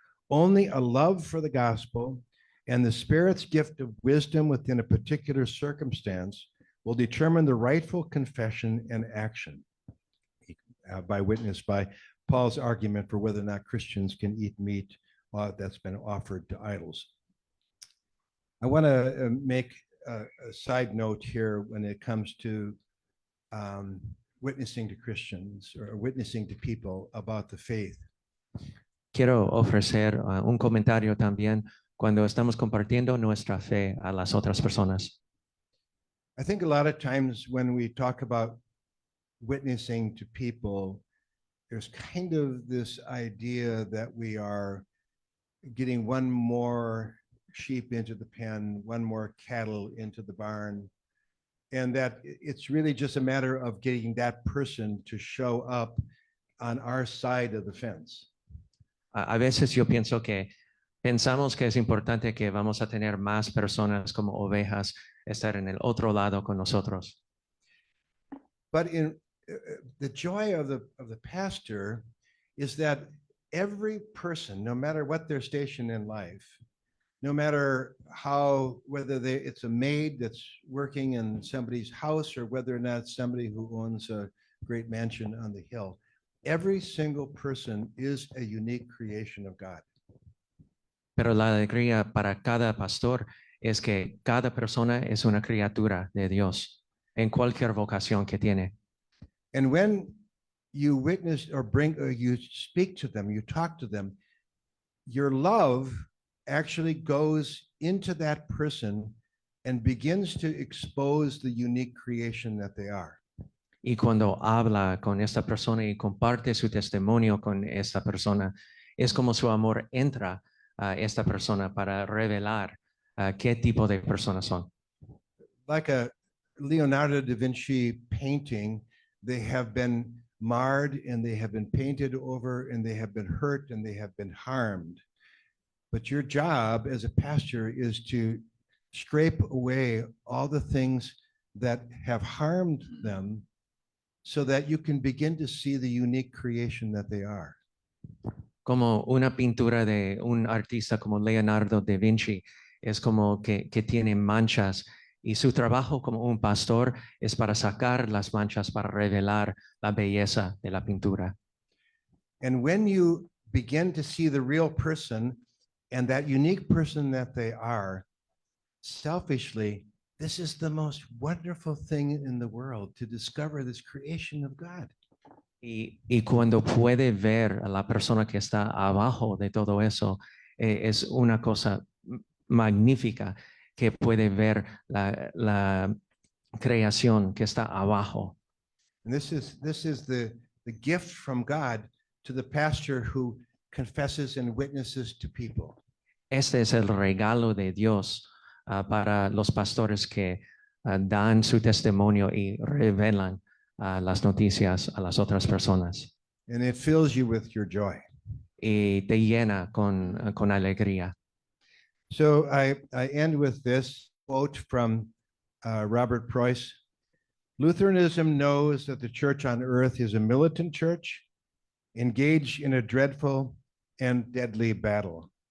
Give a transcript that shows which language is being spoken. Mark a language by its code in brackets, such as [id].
[en] Only a love for the gospel and the Spirit's gift of wisdom within a particular circumstance will determine the rightful confession and action by witness by Paul's argument for whether or not Christians can eat meat that's been offered to idols. I want to make a side note here when it comes to witnessing to Christians or witnessing to people about the faith. [es] Quiero ofrecer un comentario también cuando estamos compartiendo nuestra fe a las otras personas. [en] I think a lot of times when we talk about witnessing to people, there's kind of this idea that we are getting one more sheep into the pen, one more cattle into the barn, and that it's really just a matter of getting that person to show up on our side of the fence. [es] A veces yo pienso que pensamos que es importante que vamos a tener más personas como ovejas estar en el otro lado con nosotros. [en] But in the joy of the pastor is that every person, no matter what their station in life, no matter how, whether it's a maid that's working in somebody's house or whether or not somebody who owns a great mansion on the hill, every single person is a unique creation of God. [es] Pero la alegría para cada pastor es que cada persona es una criatura de Dios en cualquier vocación que tiene. [en] And when you witness or you speak to them, you talk to them, your love actually goes into that person and begins to expose the unique creation that they are. [es] Y cuando habla con esta persona y comparte su testimonio con esta persona, es como su amor entra a esta persona para revelar qué tipo de personas son. [en] Like a Leonardo da Vinci painting, they have been marred and they have been painted over and they have been hurt and they have been harmed. But your job as a pastor is to scrape away all the things that have harmed them so that you can begin to see the unique creation that they are. [es] Como una pintura de un artista como Leonardo da Vinci, es como que tiene manchas y su trabajo como un pastor es para sacar las manchas, para revelar la belleza de la pintura. [en] And when you begin to see the real person and that unique person that they are, selfishly, this is the most wonderful thing in the world to discover this creation of God. [es] Y cuando puede ver a la persona que está abajo de todo eso, es una cosa magnífica que puede ver la creación que está abajo. [en] And this is the gift from God to the pastor who confesses and witnesses to people. [es] Este es el regalo de Dios para los pastores que dan su testimonio y revelan las noticias a las otras personas. [en] And it fills you with your joy. [es] Y te llena con alegría. [en] So I end with this quote from Robert Preuss. Lutheranism knows that the church on earth is a militant church engaged in a dreadful and deadly battle.